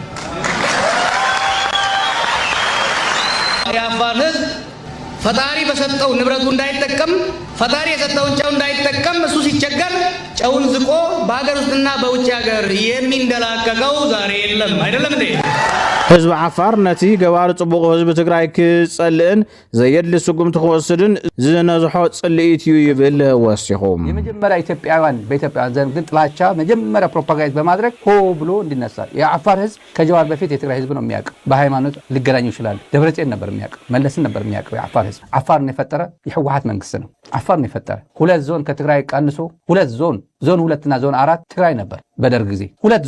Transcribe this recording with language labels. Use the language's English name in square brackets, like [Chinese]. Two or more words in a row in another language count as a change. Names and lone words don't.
[Amharic] የአፋር ህዝብ ፈጣሪ በሰጠው ንብረቱ እንዳይጠቀም ፈጣሪ የሰጠውን ጨው እንዳይጠቀም እሱ ሲቸገር ጨውን ዝቆ በሀገር ውስጥና በውጭ ሀገር የሚንደላቀቀው ዛሬ የለም አይደለም እንዴ? [Tigrinya] ህዝቢ ዓፋር ነቲ ገባሪ ጽቡቕ ህዝቢ ትግራይ ክጸልእን ዘየድሊ ስጉምቲ ክወስድን ዝነዝሖ ጽልኢት እዩ ይብል ወሲኹም። [Amharic] የመጀመሪያ ኢትዮጵያውያን በኢትዮጵያውያን ዘንድ ግን ጥላቻ መጀመሪያ ፕሮፓጋንዳ በማድረግ ሆ ብሎ እንዲነሳ የዓፋር ህዝብ ከጀዋር በፊት የትግራይ ህዝብ ነው የሚያውቅ። በሃይማኖት ሊገናኙ ይችላሉ። ደብረጽዮን ነበር የሚያውቅ፣ መለስን ነበር የሚያውቅ። የዓፋር ህዝብ ዓፋርን የፈጠረ የህወሓት መንግስት ነው። ዓፋርን የፈጠረ 2 ዞን ከትግራይ ቀንሶ 2 ዞን 2 እና ዞን 4 ትግራይ ነበር በደርግ ጊዜ 2